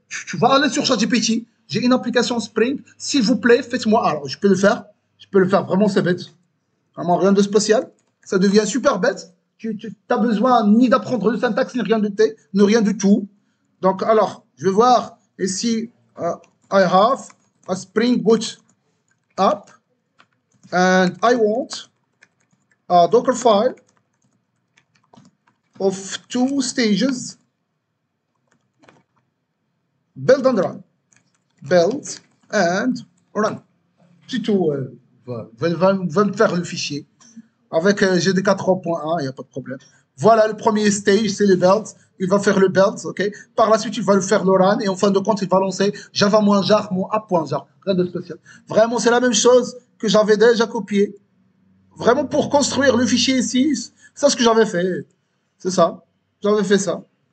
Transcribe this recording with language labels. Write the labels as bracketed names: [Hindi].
[French] Tu vas aller sur ChatGPT. J'ai une application Spring. S'il vous plaît, faites-moi. Alors, je peux le faire. Vraiment, c'est bête. Vraiment, rien de spécial. Ça devient super bête. Tu n'as besoin ni d'apprendre le syntaxe, ni rien du tout. Donc, alors, je vais voir ici. [English] I have a Spring Boot app and I want a Dockerfile of 2 stages. Build and run. Build and run. [French] C'est tout. Va me faire le fichier. Avec GDK 3.1, il n'y a pas de problème. Voilà le premier stage, c'est le build. Il va faire le build, ok. Par la suite, il va le faire le run et en fin de compte, il va lancer java-jar, mon app.jar. Rien de spécial. Vraiment, c'est la même chose que j'avais déjà copié. Vraiment, pour construire le fichier ici, c'est ce que j'avais fait. C'est ça. J'avais fait ça.